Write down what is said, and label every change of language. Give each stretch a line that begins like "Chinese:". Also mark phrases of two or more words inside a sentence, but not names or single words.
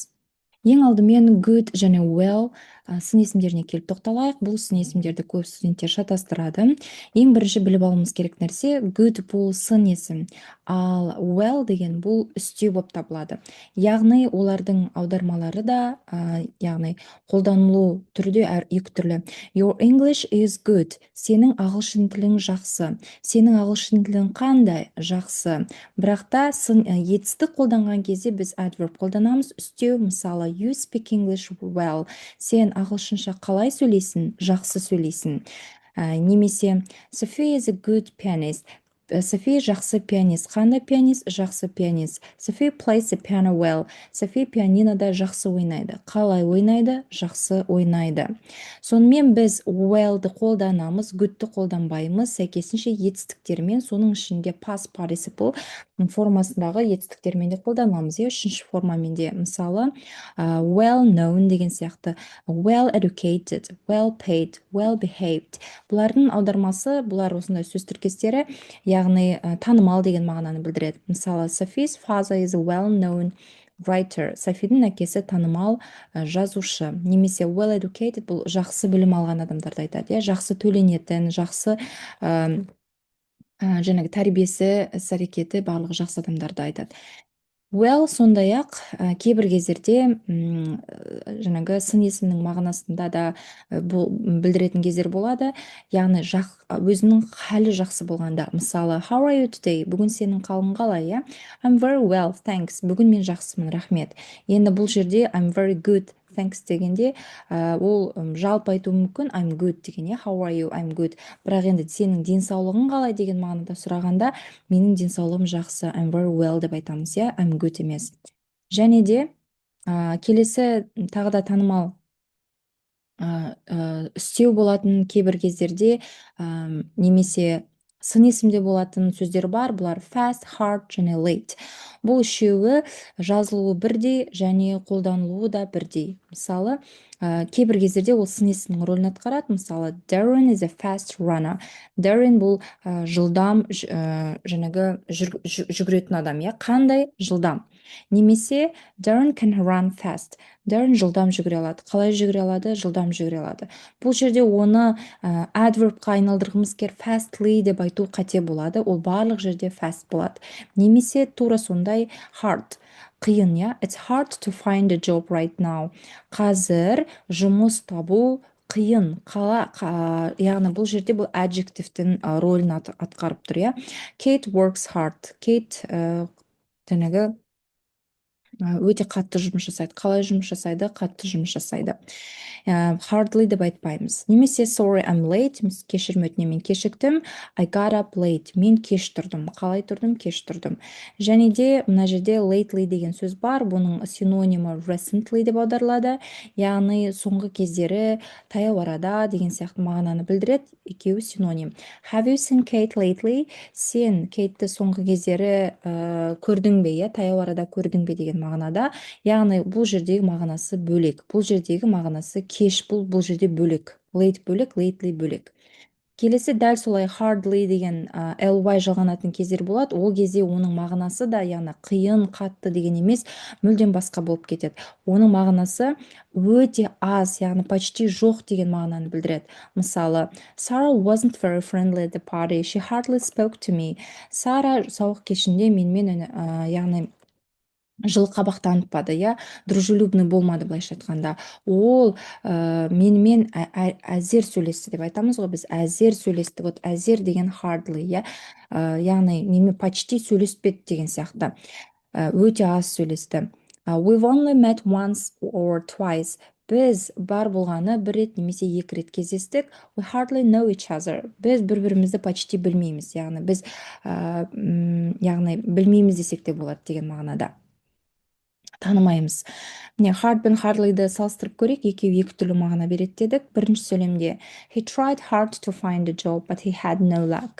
Kazakh: Ең алдымен good және well сын есімдеріне келіп тоқталайық. Бұл сын есімдерді көп студенттер шатастырады. Ең бірінші біліп алуымыз керек нәрсе, good бұл сын есім, ал well деген бұл үстеу болып табылады. Яғни олардың аудармалары да, яғни қолданылу түрі де екі түрлі.
English: Your English is good.
Kazakh: Сенің ағылшын тілің жақсы. Сенің ағылшын тілің қандай? Жақсы. Бірақ та етістік қолданған кезде біз adverb қолданамыз. Үстеу, мысалы,
English: you speak English well.
Kazakh: Сен ағылшынша қалай сөйлейсің? Жақсы сөйлейсің. Немесе
English: Sophie is a good pianist.
Kazakh: София жақсы пианист. Қандай пианист? Жақсы пианист.
English: Sophie plays the piano well.
Kazakh: София пианинода жақсы ойнайды. Қалай ойнайды? Жақсы ойнайды. Сонымен біз well-ды қолданамыз, good-ті қолданбаймыз. Сәйкесінше етістіктермен, соның ішінде
English: past participle
Kazakh: формасындағы етістіктермен де қолданамыз. Үшінші формамен де, мысалы,
English: well known
Kazakh: деген сияқты,
English: well educated, well paid, well behaved.
Kazakh: Бұлардың аудармасы, бұлар осындай сөз тіркестері, яғни танымал деген мағынаны білдіреді. Мысалы,
English: Sophie's father is a well known writer.
Kazakh: Софидің әкесі танымал жазушы. Немесе
English: well educated
Kazakh: бұл жақсы білім алған адамдарды айтады. Жақсы төленетін, жақсы жаңағы тәрбиесі, іс-әрекеті барлығы жақсы адамдарды айтады. Well, сондай-ақ кейбір кездерде жаңағы сын есімнің мағынасында да бұл білдіретін кездер болады. Яғни өзінің халі жақсы болғанда, мысалы,
English: how are you today?
Kazakh: Бүгін сенің қалың қалай,
English: I'm very well, thanks.
Kazakh: Бүгін мен жақсымын, рахмет. Енді бұл жерде
English: I'm very good, thanks
Kazakh: дегенде ол жалпы айтуы мүмкін,
English: I'm good деген, how are you, I'm good.
Kazakh: Бірақ енді сенің денсаулығың қалай деген мағынада сұрағанда, менің денсаулығым жақсы,
English: I'm very well
Kazakh: деп айтамыз,
English: I'm good
Kazakh: емес. Және де келесі тағы да танымал үстеу болатын кейбір кездерде немесе сын есімде болатын сөздер бар. Бұлар
English: fast, hard
Kazakh: және late. Бұл үшеуі жазылуы бірдей және қолданылуы да бірдей. Мысалы, кейбір кездерде ол сын есімнің рөлін атқарады. Мысалы,
English: Darren is a fast runner.
Kazakh: Darren бұл жылдам жаңағы жүгіретін адам, қандай? Жылдам. Немесе
English: Darren can run fast.
Kazakh: Darren жылдам жүгіре алады. Қалай жүгіре алады? Жылдам жүгіре алады. Бұл жерде оны adverbқа айналдырғымыз келіп fastly деп айту қате болады. Ол барлық жерде fast болады. Немесе тура сондай hard.
English: Қиын, It's hard to find a job right now.
Kazakh: Қазір жұмыс табу қиын. Яғни бұл жерде бұл adjectivтің рөлін атқарып тұр,
English: Kate works hard.
Kazakh: Kate жаңағы өте қатты жұмыс жасайды. Қалай жұмыс жасайды? Қатты жұмыс жасайды. Hardly деп айтпаймыз.
English: Немесе sorry, I'm late.
Kazakh: Кешірім өтінемін, кешіктім.
English: I got up late.
Kazakh: Мен кеш тұрдым. Қалай тұрдым? Кеш тұрдым. Және де мына жерде lately деген сөз бар. Бұның синонимі recently деп аударылады. Яғни соңғы кездері, таяу арада деген сияқты мағынаны білдіреді. Екеуі синоним.
English: Have you seen Kate lately?
Kazakh: Сен Кейтті соңғы кездері көрдің бе, таяу арада көрдің бе деген мағынада. Яғни бұл жердегі мағынасы бөлек. Бұл жердегі мағынасы кеш, бұл жерде бөлек. Late бөлек, lately бөлек. Келесі дәл солай hardly деген ly жалғанатын кездер болады. Ол кезде оның мағынасы да, яғни қиын, қатты деген емес, мүлдем басқа болып кетеді. Оның мағынасы өте аз, яғни почти жоқ деген мағынаны білдіреді. Мысалы,
English: Sarah wasn't very friendly at the party. She hardly spoke to me.
Kazakh: Сара сауық кешінде менімен яғни жылы қабақ танытпады, дружелюбный болмады, былайша айтқанда. Ол менімен әзер сөйлесті деп айтамыз ғой, біз әзер сөйлесті. Вот әзер деген hardly, яғни менімен почти сөйлеспеді деген сияқты. Өте аз сөйлесті.
English: We've only met once or twice.
Kazakh: Біз бар болғаны бір рет немесе екі рет кездестік.
English: We hardly know each other.
Kazakh: Біз бір-бірімізді почти білмейміз, яғни біз яғни білмейміз десек те болады деген мағынада. Танымаймыз. Міне, hard пен hardly'ді салыстырып көрейік, екеуі екі түрлі мағына береді дедік. Бірінші сөйлемде
English: he tried hard to find a job, but he had no luck.